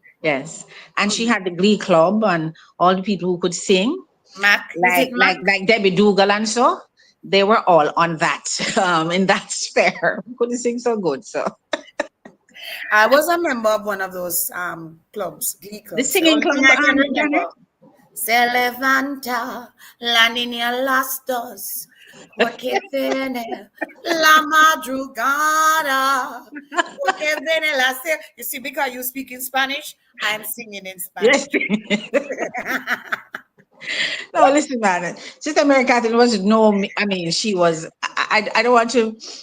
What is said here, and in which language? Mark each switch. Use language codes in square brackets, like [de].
[en] Yes, and she had the Glee Club and all the people who could sing, like Debbie Dougal and so. They were all on that in that sphere. Couldn't sing so good, so. I was a member of one of those clubs, Glee clubs. The singing club. I can remember. [es] Se levanta la niña las dos, porque viene la madrugada, porque viene la se. [en] You see, because you speak in Spanish, I'm singing in Spanish. Yes. No, listen, man. Sister Mary Catherine wasn't know me. I mean, she was. I don't want to.